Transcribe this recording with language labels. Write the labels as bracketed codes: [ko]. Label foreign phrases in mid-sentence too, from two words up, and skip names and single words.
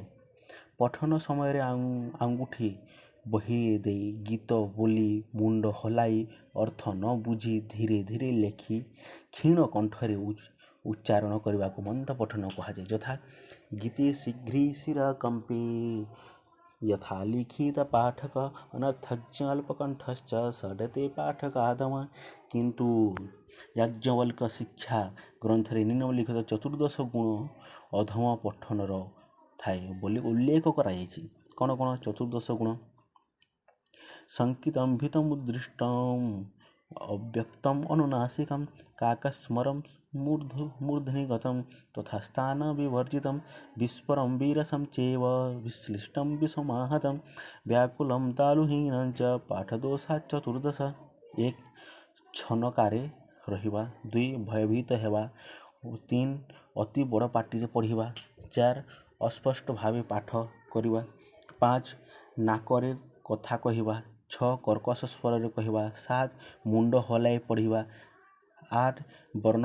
[or] ପଠନ ସମୟରେ ଆଙ୍ଗୁଠି ବହିରେ ଦେଇ ଗୀତ ବୋଲି ମୁଣ୍ଡ ହଲାଇ ଅର୍ଥ ନ ବୁଝି ଧୀରେ ଧୀରେ ଲେଖି କ୍ଷୀଣ କଣ୍ଠରେ ଉଚ୍ଚାରଣ କରିବାକୁ ମନ୍ଦ ପଠନ କୁହାଯାଏ। [sa] ଯଥା ଗୀତେ ଶୀଘ୍ରେ ଶିର କମ୍ପେ यथा लिखित पाठक अनर्थज्ञ अल्पकंठश्च षडते पाठक आदम। [or] किंतु याज्ञवल्क्य ଶିକ୍ଷା ଗ୍ରନ୍ଥରେ ନିମ୍ନଲିଖିତ 14 ଗୁଣ ଅଧମ ପଠନର ଥାଏ ବୋଲି ଉଲ୍ଲେଖ କରାଯାଇଛି। କ'ଣ 14 ଗୁଣ [sa] ସଂକିତଂ ଭୀତମୁଦ୍ଦିଷ୍ଟଂ ଅବ୍ୟକ୍ତଂ ଅନୁନାସିକଂ କାକସ୍ମରଂ मूर्धनि गतं तथा स्थान विवर्जितं विस्फरं विरसं चैव विश्लिष्टं विसमाहतं व्याकुलं तालुहीनं च पाठदोषात् 14। [or] 1 ଛନକାରେ ରହିବା 2 ଭୟଭୀତ ହେବା 3 ଅତି ବଡ଼ ପାଟିରେ ପଢ଼ିବା 4 ଅସ୍ପଷ୍ଟ ଭାବେ ପାଠ କରିବା 5 ନାକରେ କଥା କହିବା 6 କର୍କଶ ସ୍ୱରରେ କହିବା 7 ମୁଣ୍ଡ ହଲାଇ ପଢ଼ିବା 8 ବର୍ଣ୍ଣ